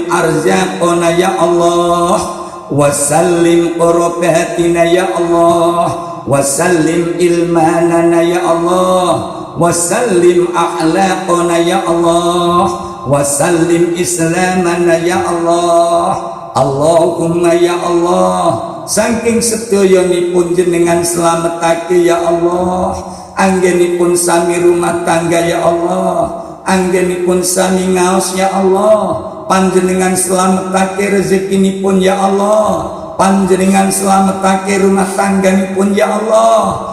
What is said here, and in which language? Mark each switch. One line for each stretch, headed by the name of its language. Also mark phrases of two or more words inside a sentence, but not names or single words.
Arabic: أرزاقنا يا الله وسلم قربتنا يا الله وسلم علمنا يا الله وسلم أخلاقنا يا الله وسلم إسلامنا يا الله اللهم يا الله
Javanese: saking sedayanipun jenengan slametake ya Allah anggenipun sami
Indonesian: rumah tangga
Arabic: يا الله
Javanese: anggenipun sami ngaos
Arabic: يا الله
Javanese: panjenengan slametake rezekinipun
Arabic: يا الله
Javanese: panjenengan slametake rumah tangganipun
Arabic: يا الله